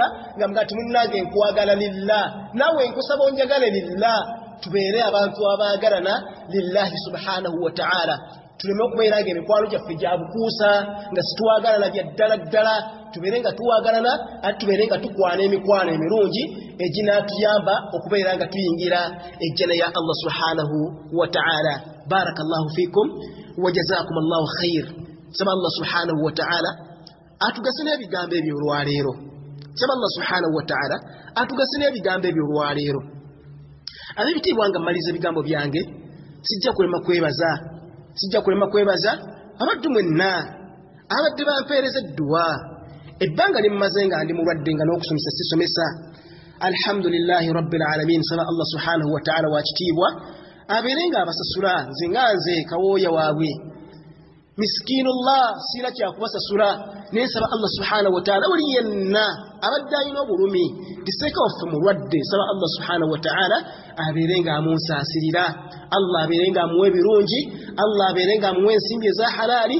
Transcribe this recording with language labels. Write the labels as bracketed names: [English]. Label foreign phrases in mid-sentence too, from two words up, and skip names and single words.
[Ganda] nga muga nti munnange nkwagala lillah nawe nkusaba onjagale lillah tubeere abantu abaagalana [Arabic] لله سبحانه وتعالى [Ganda] tuleme okubeera nga emikwano gyaffe gya bukuusa nga situwagalana bya ddala ddala tubeere nga tuwagalana ate tubeere nga tukwana emikwano emirungi eginaatuyamba okubeera nga tuyingira ejjana ya [Arabic] الله سبحانه وتعالى. بارك الله فيكم وجزاكم الله خير. [Ganda] Saba [Arabic] الله سبحانه وتعالى [Ganda] atugasine ebigambo ebyo olwaleero. Saba [Arabic] الله سبحانه وتعالى [Ganda] atugasine ebigambo ebyo olwaleero. Ab'ebitiibwa nga mmaliza ebigambo byange sijja kulema kwebaza abaddu mwenna abadde bampeereza edduwa ebbanga limmaze nga ndi mulwadde nga n'okusomesa sisomesa. [Arabic] الحمد لله رب العالمين. [Ganda] Saba [Arabic] الله سبحانه وتعالى [Ganda] wa kitiibwa abeere nga abasasula nze kawooya waabwe miskiinullah siira kyakubasasula naye nsaba [Arabic] الله سبحانه وتعالى [Ganda] buli yenna abadde alina obulumi tiseeka waffe mulwadde saba [Arabic] الله سبحانه وتعالى [Ganda] abeere nga amunsaasirira, Allah abeere nga amuwa ebirungi, Allah abeere nga amuwa ensimbi eza halaali.